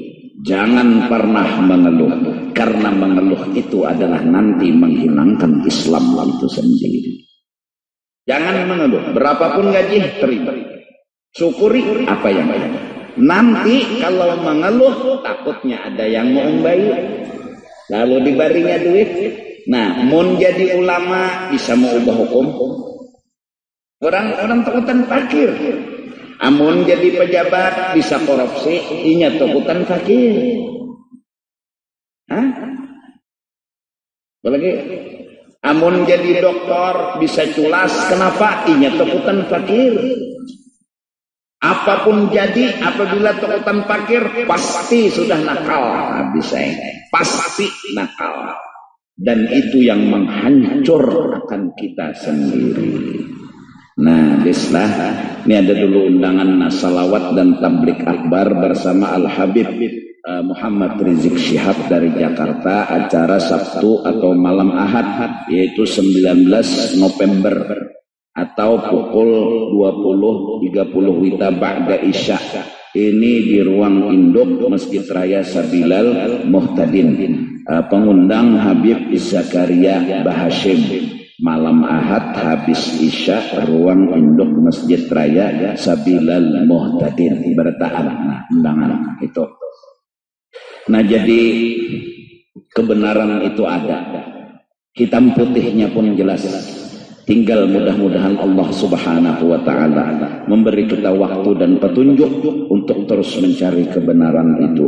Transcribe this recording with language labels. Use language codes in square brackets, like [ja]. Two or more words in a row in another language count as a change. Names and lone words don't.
[id] Jangan pernah mengeluh. Karena mengeluh itu adalah nanti menghilangkan Islam itu sendiri. Jangan mengeluh. Berapapun gaji, terima. Syukuri apa yang ada. Nanti kalau mengeluh, takutnya ada yang mau membayar. [bjn] Lalu dibarinya duit. Nah, mun jadi ulama bisa mau ubah hukum. Orang takutan fakir. Amun jadi pejabat bisa korupsi, inya takutan fakir. Hah? Apalagi amun jadi dokter bisa culas, kenapa? Inya takutan fakir. Apapun jadi, apabila takutan fakir, pasti sudah nakal habis pasti nakal. [id] Dan itu yang menghancur akan kita sendiri. Nah, bislah, ini ada dulu undangan salawat dan tablik akbar bersama Al-Habib Muhammad Rizik Syihab dari Jakarta, acara Sabtu atau malam Ahad, yaitu 19 November atau pukul 20.30 Wita Ba'da Isya. Ini di ruang induk Masjid Raya Sabilal Muhtadin. Pengundang Habib Zakaria Bahashim. Malam Ahad habis Isya, ruang induk Masjid Raya Sabilal Muhtadin. Bertahan undangan itu. Nah, jadi kebenaran itu ada. Hitam putihnya pun jelas. Tinggal mudah-mudahan Allah [ar] Subhanahu wa ta'ala [id] memberi kita waktu dan petunjuk untuk terus mencari kebenaran itu.